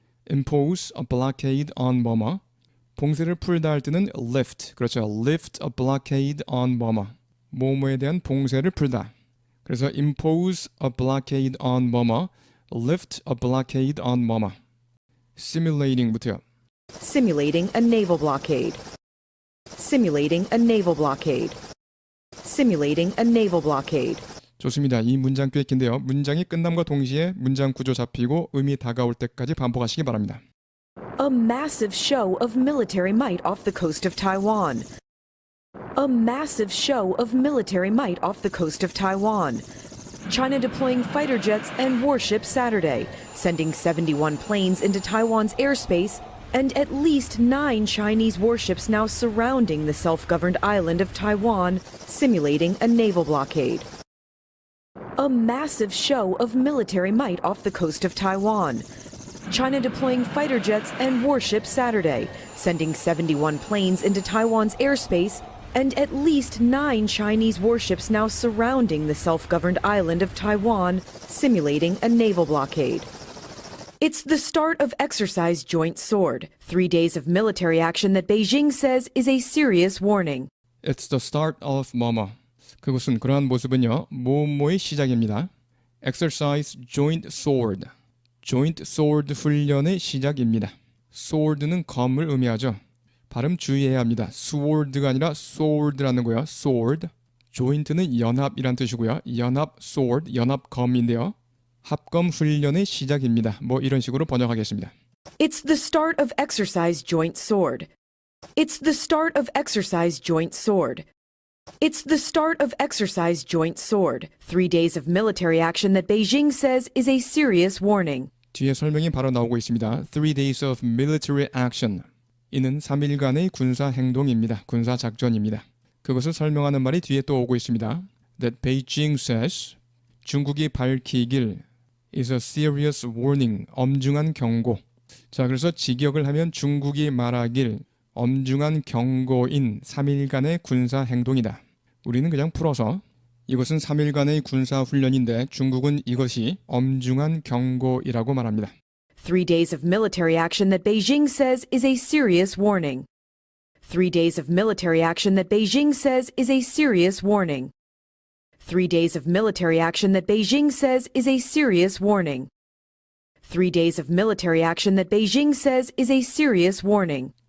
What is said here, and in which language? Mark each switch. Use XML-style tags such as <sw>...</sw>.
<en>Impose a blockade on 뭐뭐.</en> <ko>봉쇄를 풀다 할 때는 lift, 그렇죠.</ko> <en>Lift a blockade on</en> <ko>뭐뭐, 뭐뭐에 대한 봉쇄를 풀다. 그래서</ko> <en>impose a blockade on 뭐뭐, lift a blockade on 뭐뭐. Simulating부터요. Simulating a naval blockade. Simulating a naval blockade. Simulating a naval blockade.</en> <ko>좋습니다. 이 문장 꽤 긴데요. 문장이 끝남과 동시에 문장 구조 잡히고 의미 다가올 때까지 반복하시기 바랍니다.</ko> <en>A massive show of military might off the coast of Taiwan. A massive show of military might off the coast of Taiwan. China deploying fighter jets and warships Saturday, sending 71 planes into Taiwan's airspace, and at least 9 Chinese warships now surrounding the self-governed island of Taiwan, simulating a naval blockade. A massive show of military might off the coast of Taiwan. China deploying fighter jets and warships Saturday, sending 71 planes into Taiwan's airspace, and at least 9 Chinese warships now surrounding the self-governed island of Taiwan, simulating a naval blockade. It's the start of Exercise Joint Sword, 3 days of military action that Beijing says is a serious warning. It's the start of 뭐뭐.</en> <ko>그것은 그러한 모습은요, 뭐뭐의 시작입니다.</ko> <en>Exercise Joint Sword.</en> <ko>Joint Sword 훈련의 시작입니다. Sword는 검을 의미하죠. 발음 주의해야 합니다. Sword가 아니라 sword라는 거예요. Sword. Joint는 연합이란 뜻이고요. 연합 sword, 연합 검인데요. 합검 훈련의 시작입니다. 뭐 이런 식으로 번역하겠습니다.</ko> <en>It's the start of Exercise Joint Sword. It's the start of Exercise Joint Sword. It's the start of Exercise Joint Sword, 3 days of military action that Beijing says is a serious warning.</en> <ko>뒤에 설명이 바로 나오고 있습니다.</ko> <en>3 days of military action.</en> <ko>이는 3일간의 군사 행동입니다. 군사 작전입니다. 그것을 설명하는 말이 뒤에 또 오고 있습니다.</ko> <en>That Beijing says,</en> <ko>중국이 밝히길</ko> <en>is a serious warning,</en> <ko>엄중한 경고. 자, 그래서 직역을 하면 중국이 말하길 엄중한 경고인 3일간의 군사 행동이다. 우리는 그냥 풀어서 이것은 3일간의 군사 훈련인데 중국은 이것이 엄중한 경고이라고 말합니다.</ko> <en>3 days of military action that Beijing says is a serious warning. 3 days of military action that Beijing says is a serious warning. 3 days of military action that Beijing says is a serious warning. 3 days of military action that Beijing says is a serious warning.</en>